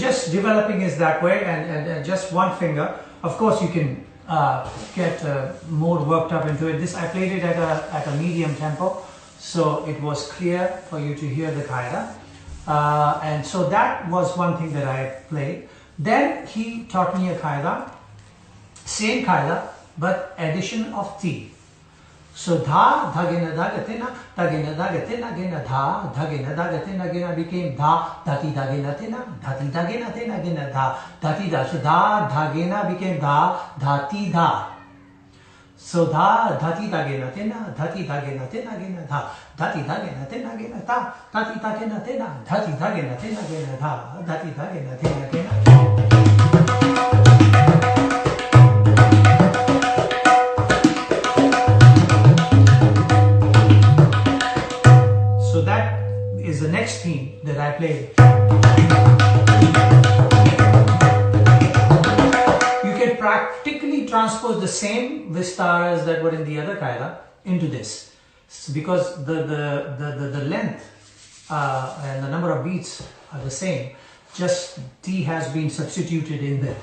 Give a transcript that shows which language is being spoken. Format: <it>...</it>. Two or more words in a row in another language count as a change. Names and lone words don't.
<en>developing is that way, and just one finger. Of course, you can get more worked up into it. This I played it at a medium tempo, so it was clear for you to hear the qaida. And so that was one thing that I played. Then he taught me a qaida, same qaida, but addition of ti. So dha, dhagena, dhagatina, dhagena, dhagatina, gena, dha, dhagena, dhagatina, gena became dha, dhati, dhagena, tina, dhati, dhagena, tina, gena, dha, dhati, dha. So dha, dhagena became dha, dhati, dha. So dha, dhati, dhagena, tina, dhati, dhagena, tina, gena, dha, dhati, dhagena, tina, gena, dha, dhati, dhagena, tina, dhati, dhagena, tina, gena, dha, dhati, dhagena, tina, gena. The next theme that I play. You can practically transpose the same vistaras that were in the other qaida into this, because the length and the number of beats are the same, just T has been substituted in there.</en>